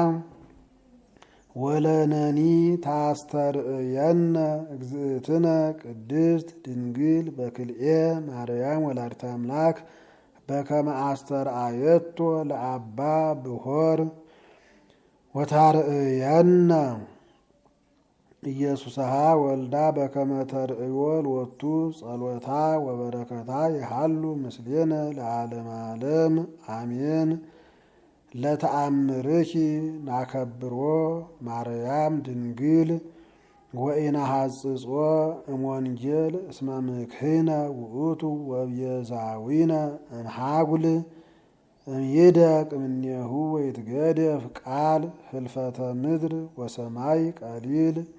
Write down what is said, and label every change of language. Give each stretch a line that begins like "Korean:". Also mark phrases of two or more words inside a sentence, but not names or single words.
Geez: ወለነኒ ታስተርእየነ እግዝእትነ ቅድስት ድንግል በክልኤ ማርያም ወላዲተ አምላክ በከመ አስተርአየቶ ለአባ ብሖር ወታርእየነ ኢየሱስሃ ወልዳ በከመ ተርእዮ ሎቱ ጸሎታ ወበረከታ ይሃሉ ምስሌነ ለዓለመ ዓለም አሜን። ለተአምርኪ ናከብሮ ማርያም ድንግል ወኢነሐጽጾ እምወንጌል እስመ ምክህነ ውእቱ ወቤዛዊነ እምሃጉል እምይደቅ እምኔሁ ወይትገደፍ ቃል ህልፈተ ምድር ወሰማይ ቀሊል